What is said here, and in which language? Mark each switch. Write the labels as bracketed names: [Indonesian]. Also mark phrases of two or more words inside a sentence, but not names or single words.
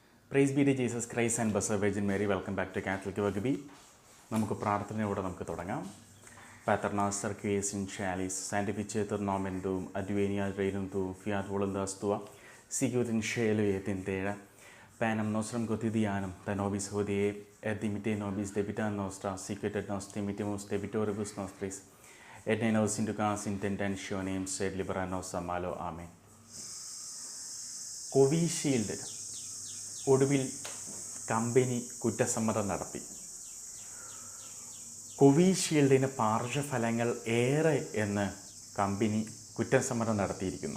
[English] Praise be to Jesus Christ and blessed Virgin Mary. Welcome back to Catholic വഗ്ബി. [Malayalam] നമുക്ക് പ്രാർത്ഥനയോടെ നമുക്ക് തുടങ്ങാം. [Latin] Pater noster qui es in calis, sanctificetur nomen tuum, adveniat regnum tuum, fiat voluntas tua, sicut in cielo et in terra. Panem nostrum quotidianum da nobis hodie, et dimitte nobis debita nostra, sicut et nos dimittimus debitoribus nostris, et ne nos inducas in tentationem, sed libera nos a malo. Amen. [Malayalam] കോവിഷീൽഡ് ഒടുവിൽ കമ്പനി കുറ്റസമ്മതം നടത്തി. കോവിഷീൽഡിന് പാർശ്വഫലങ്ങൾ ഏറെ എന്ന് കമ്പനി കുറ്റസമ്മതം നടത്തിയിരിക്കുന്നു.